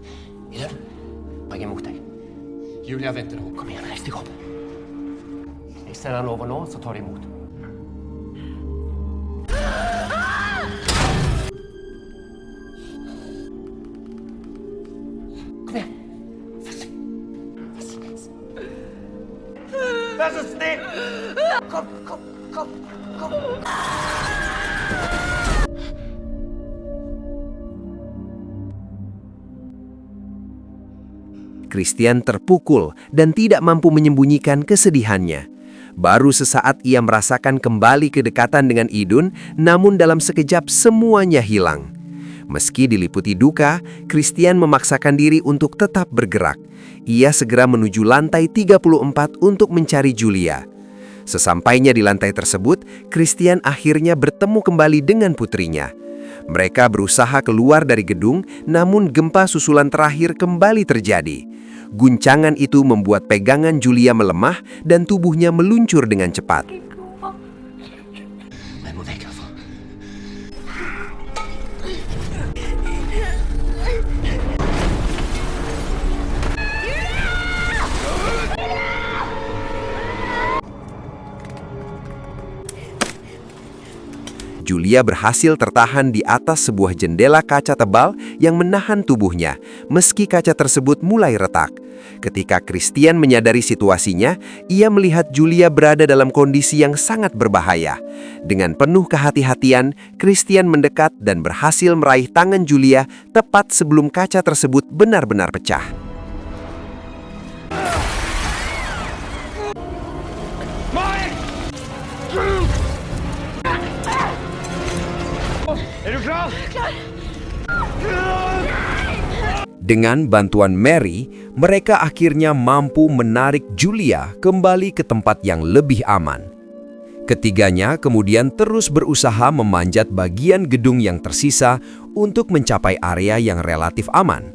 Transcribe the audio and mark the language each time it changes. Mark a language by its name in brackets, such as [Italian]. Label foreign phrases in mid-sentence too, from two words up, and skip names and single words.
[Norwegian] Idun, jeg er imot deg. Julia venter nå. Kom igjen, reis deg opp. Send han over nå, så tar de imot. Kom igjen. Vær så snill! Kom. [Indonesian] Christian terpukul dan tidak mampu menyembunyikan kesedihannya. Baru sesaat ia merasakan kembali kedekatan dengan Idun, namun dalam sekejap semuanya hilang. Meski diliputi duka, Christian memaksakan diri untuk tetap bergerak. Ia segera menuju lantai 34 untuk mencari Julia. Sesampainya di lantai tersebut, Christian akhirnya bertemu kembali dengan putrinya. Mereka berusaha keluar dari gedung, namun gempa susulan terakhir kembali terjadi. Guncangan itu membuat pegangan Julia melemah dan tubuhnya meluncur dengan cepat. [Norwegian] Jeg må vekk herfra. [Indonesian] Julia berhasil tertahan di atas sebuah jendela kaca tebal yang menahan tubuhnya, meski kaca tersebut mulai retak. Ketika Christian menyadari situasinya, ia melihat Julia berada dalam kondisi yang sangat berbahaya. Dengan penuh kehati-hatian, Christian mendekat dan berhasil meraih tangan Julia tepat sebelum kaca tersebut benar-benar pecah. [Norwegian] Er du klar? [Indonesian] Dengan bantuan Mary, mereka akhirnya mampu menarik Julia kembali ke tempat yang lebih aman. Ketiganya kemudian terus berusaha memanjat bagian gedung yang tersisa untuk mencapai area yang relatif aman.